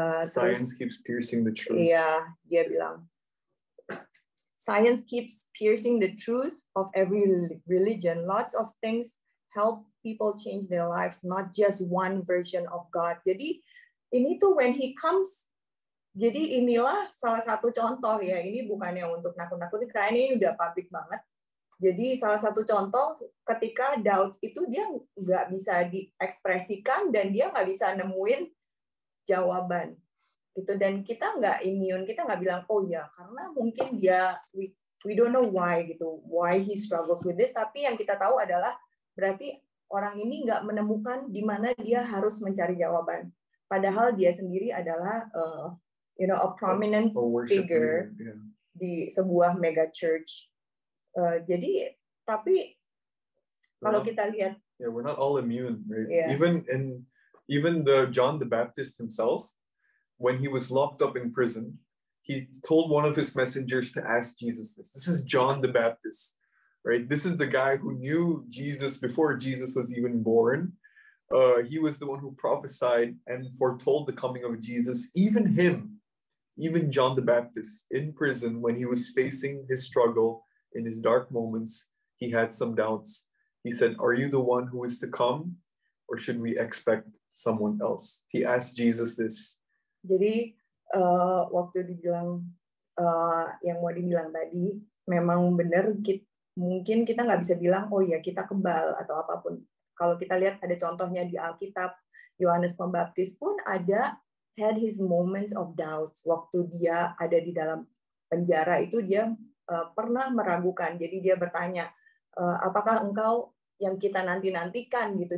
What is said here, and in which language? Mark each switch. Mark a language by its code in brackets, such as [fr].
[en] Science keeps piercing the truth. [id] Iya, dia bilang. [en] Science keeps piercing the truth of every religion. Lots of things help people change their lives, not just one version of God. [id] Jadi ini tuh [en] when he comes, [id] jadi inilah salah satu contoh ya. Ini bukannya untuk nakut-nakutin, karena ini udah public banget. Jadi salah satu contoh ketika doubts itu dia nggak bisa diekspresikan dan dia nggak bisa nemuin jawaban gitu, dan kita nggak immune, kita nggak bilang oh ya karena mungkin dia [en] we don't know why [id] gitu, [en] why he struggles with this, [id] tapi yang kita tahu adalah berarti orang ini nggak menemukan di mana dia harus mencari jawaban, padahal dia sendiri adalah [en] a prominent figure [id] di sebuah mega church. Jadi tapi kalau kita lihat, [en] we're not all immune, right? Yeah. Even the John the Baptist himself, when he was locked up in prison, he told one of his messengers to ask Jesus this. This is John the Baptist, right? This is the guy who knew Jesus before Jesus was even born. He was the one who prophesied and foretold the coming of Jesus. Even John the Baptist, in prison, when he was facing his struggle in his dark moments, he had some doubts. He said, "Are you the one who is to come, or should we expect someone else?" He asked Jesus this. [id] Jadi waktu dibilang yang mau dibilang tadi, memang benar mungkin kita nggak bisa bilang oh ya kita kebal atau apapun. Kalau kita lihat ada contohnya di Alkitab, Yohanes Pembaptis pun [en] had his moments of doubts. [id] Waktu dia ada di dalam penjara itu dia pernah meragukan. Jadi dia bertanya, apakah engkau yang kita nantikan gitu.